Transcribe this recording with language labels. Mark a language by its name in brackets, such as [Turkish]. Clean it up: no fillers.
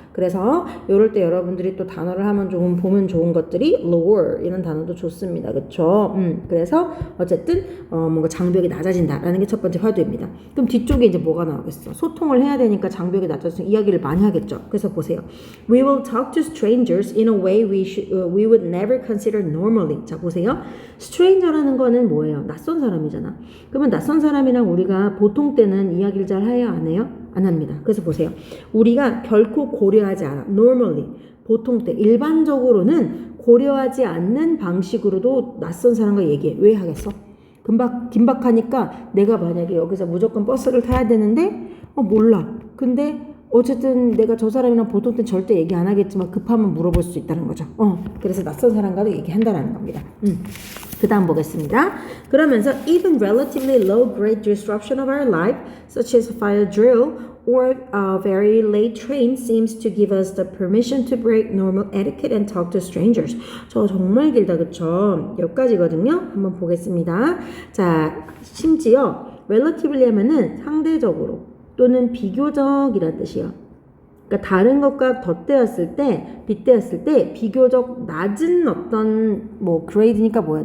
[Korean] 그래서 이럴 때 여러분들이 또 단어를 하면 보면 좋은 것들이 lower 이런 단어도 좋습니다. 그렇죠? 그래서 어쨌든 뭔가 장벽이 낮아진다라는 게 첫 번째 화두입니다. 그럼 뒤쪽에 이제 뭐가 나오겠어? 소통을 해야 되니까 장벽이 낮아지면 이야기를 많이 하겠죠. 그래서 보세요. [English] We will talk to strangers in a way we would never consider normally. [Korean] 자, 보세요. stranger라는 거는 뭐예요? 낯선 사람이잖아. 그러면 낯선 사람이랑 우리가 보통 때는 이야기를 잘 해야 안 해요? 안 합니다. 그래서 보세요. 우리가 결코 고려하지 않아. normally. 보통 때. 일반적으로는 고려하지 않는 방식으로도 낯선 사람과 얘기해. 왜 하겠어? 긴박하니까 내가 만약에 여기서 무조건 버스를 타야 되는데 몰라. 근데 어쨌든 내가 저 사람이랑 보통 때 절대 얘기 안 하겠지만 급하면 물어볼 수 있다는 거죠. 그래서 낯선 사람과도 얘기한다라는 겁니다. 그 다음 보겠습니다. [English] 그러면서 even relatively low grade disruption of our life, such as fire drill or a very late train, seems to give us the permission to break normal etiquette and talk to strangers. [Korean] 저 정말 길다, 그쵸? 여기까지거든요. 한번 보겠습니다. 자, 심지어 relatively 하면은 상대적으로 또는 비교적이라는 뜻이에요. 그러니까 다른 것과 덧대었을 때, 빗대었을 때 비교적 낮은 어떤 뭐 grade니까 뭐예요?